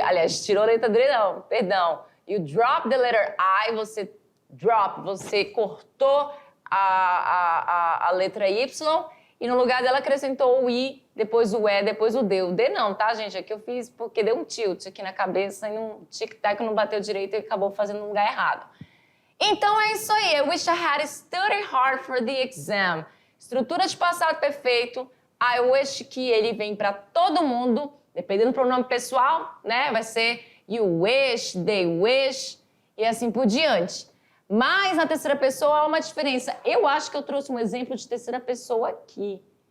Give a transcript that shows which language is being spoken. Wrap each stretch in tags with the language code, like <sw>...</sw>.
<pt>Aliás, tirou a letra D não, perdão.</pt> <en>You drop the letter I,</en> <pt>você cortou a letra Y e no lugar dela acrescentou o I, depois o E, depois o D. O D não, tá, gente? Aqui eu fiz porque deu um tilt aqui na cabeça e um tic-tac não bateu direito e acabou fazendo no lugar errado. Então é isso aí.</pt> <en>I wish I had studied hard for the exam.</en> <pt>Estrutura de passado perfeito. I wish que ele vem para todo mundo, dependendo do pronome pessoal, né? Vai ser</pt> <en>you wish, they wish</en> <pt>e assim por diante. Mas na terceira pessoa há uma diferença. Eu acho que eu trouxe um exemplo de terceira pessoa aqui.</pt>